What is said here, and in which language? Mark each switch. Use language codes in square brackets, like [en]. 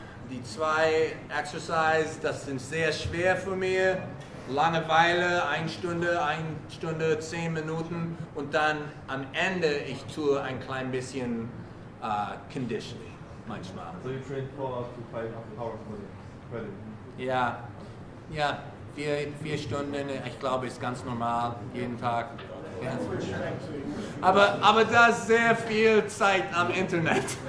[de] Die 2 Exercise, das sind sehr schwer für mich. Langeweile, 1 Stunde, 10 Minuten und dann am Ende ich tue ein klein bisschen Conditioning manchmal. [en] So you train 4 to 5 hours per day? [de] Ja, 4 Stunden, ich glaube, ist ganz normal, jeden Tag. Ja. [en] Switch back to English. [de] Aber das sehr viel Zeit am Internet.